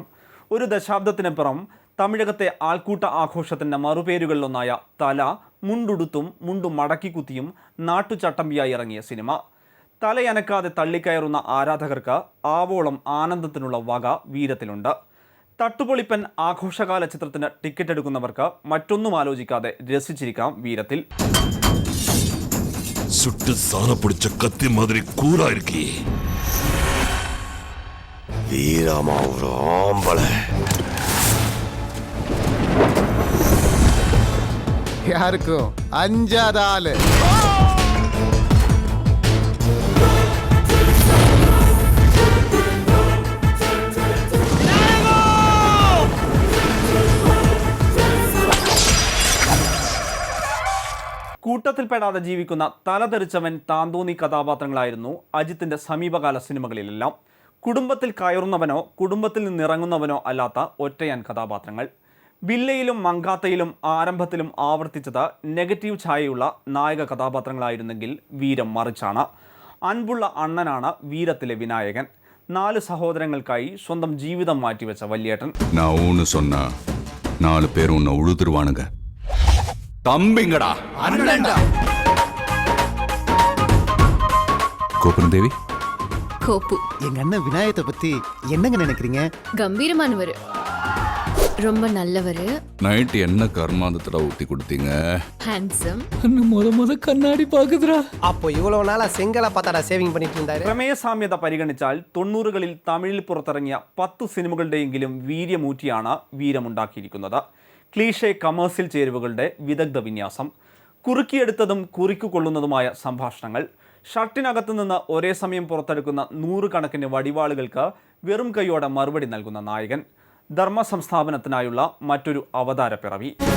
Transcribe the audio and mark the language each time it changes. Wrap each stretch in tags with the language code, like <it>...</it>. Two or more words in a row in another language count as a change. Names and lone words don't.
<ml>ഒരു ദശാബ്ദത്തിനപ്പുറം തമിഴകത്തെ ആൾക്കൂട്ട ആഘോഷത്തിൻ്റെ മറുപേരുകളിലൊന്നായ തല മുണ്ടുടുത്തും മുണ്ടു മടക്കിക്കുത്തിയും നാട്ടുചട്ടമ്പിയായി ഇറങ്ങിയ സിനിമ. തലയനക്കാതെ തള്ളിക്കയറുന്ന ആരാധകർക്ക് ആവോളം ആനന്ദത്തിനുള്ള വക വീരത്തിലുണ്ട്. തട്ടുപൊളിപ്പൻ ആഘോഷകാല ചിത്രത്തിന് ടിക്കറ്റ് എടുക്കുന്നവർക്ക് മറ്റൊന്നും ആലോചിക്കാതെ രസിച്ചിരിക്കാം വീരത്തിൽ.</ml> <ta>சுட்டு சாண பிடிச்ச கத்தி மாதிரி கூரா இருக்கே வீரமா ஒரு ஆம்பளை. யாருக்கும் அஞ்சாத ஆளு.</ta> <ml>കൂട്ടത്തിൽപ്പെടാതെ ജീവിക്കുന്ന തലതെറിച്ചവൻ താന്തോന്നി കഥാപാത്രങ്ങളായിരുന്നു അജിത്തിൻ്റെ സമീപകാല സിനിമകളിലെല്ലാം. കുടുംബത്തിൽ കയറുന്നവനോ കുടുംബത്തിൽ നിന്നിറങ്ങുന്നവനോ അല്ലാത്ത ഒറ്റയാൻ കഥാപാത്രങ്ങൾ. ബില്ലയിലും മങ്കാത്തയിലും ആരംഭത്തിലും ആവർത്തിച്ചത് നെഗറ്റീവ് ഛായയുള്ള നായക കഥാപാത്രങ്ങളായിരുന്നെങ്കിൽ വീരം മറിച്ചാണ്. അൻപുള്ള അണ്ണനാണ് വീരത്തിലെ വിനായകൻ. 4 സഹോദരങ്ങൾക്കായി സ്വന്തം ജീവിതം മാറ്റിവെച്ച വല്യേട്ടൻ.</ml> <ta>தம்பிங்கடா அண்ணன்டா. கோபுரதேவி கோப்பு. எங்க அண்ணன் விநாயகத்தை பத்தி என்னங்க நினைக்கிறீங்க? கம்பீரமானவர், ரொம்ப நல்லவர். நைட் என்ன கர்மாந்தத்துல ஊத்தி கொடுத்தீங்க? ஹேண்ட்ஸம். முத கண்ணாடி பாக்குதுடா. அப்போ இவ்வளவு நாளா செங்கலை பார்த்தாடா சேவிங் பண்ணிட்டு இருந்தாரு.</ta> <ml>പ്രമേയ സാമ്യത പരിഗണിച്ചാൽ 90കളിൽ തമിഴിൽ പുറത്തിറങ്ങിയ 10 സിനിമകളുടെയെങ്കിലും വീര്യമൂറ്റിയാണ് വീരമുണ്ടാക്കിയിരിക്കുന്നത്.</ml> <en>cliché commercial</en> <ml>ചേരുവകളുടെ വിദഗ്ധ വിന്യാസം, കുറുക്കിയെടുത്തതും കുറിക്കുകൊള്ളുന്നതുമായ സംഭാഷണങ്ങൾ, ഷർട്ടിനകത്തു നിന്ന് ഒരേ സമയം പുറത്തെടുക്കുന്ന 100 കണക്കിന് വടിവാളുകൾക്ക് വെറും കൈയോടെ മറുപടി നൽകുന്ന നായകൻ, ധർമ്മ സംസ്ഥാപനത്തിനായുള്ള മറ്റൊരു അവതാരപ്പിറവി.</ml>